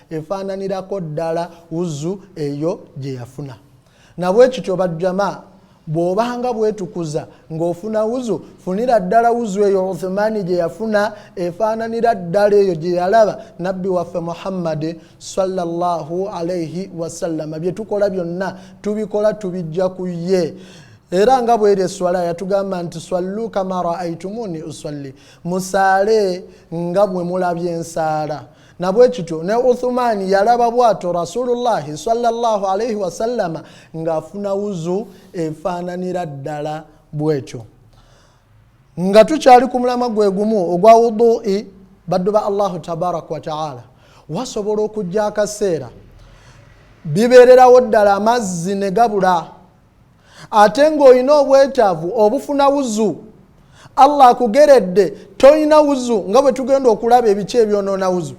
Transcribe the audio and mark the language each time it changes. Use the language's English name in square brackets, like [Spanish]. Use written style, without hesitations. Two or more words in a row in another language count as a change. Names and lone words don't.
[Ganda] efaananirako ddala wuzu eyo gye yafuna nabwe kityo bajjama bw'obanga bwetukuza ng'ofuna wuzu funira ddala wuzu eyo Uthmani gye yafuna efaananira ddala eyo gye yalaba nabbi waffe Muhammad [Arabic] صلى الله عليه وسلم. [Ganda] Bye tukola byonna tubikola tubijja ku ye. Era nga bw'eri esswala yatugamba nti [Arabic] صلوا كما رأيتموني أصلي, [Ganda] musaale nga bwe mulabye ensaala. Na bwe kityo ne Uthmani yalaba bwato Rasulullahi [Arabic] صلى الله عليه وسلم [Ganda] ng'afuna wuzu efaananira ddala bwetyo. Nga tukyali ku mulama gwe gumu ogwa wudu'i baddu ba [Arabic] الله تبارك وتعالى, [Ganda] wasobola okujja akaseera bibeererawo ddala amazzi ne gabula, ate ng'olina obwetaavu obufuna wuzu, Allah akugeredde toyina wuzu nga bwe tugenda okulaba ebiki ebyonoona wuzu.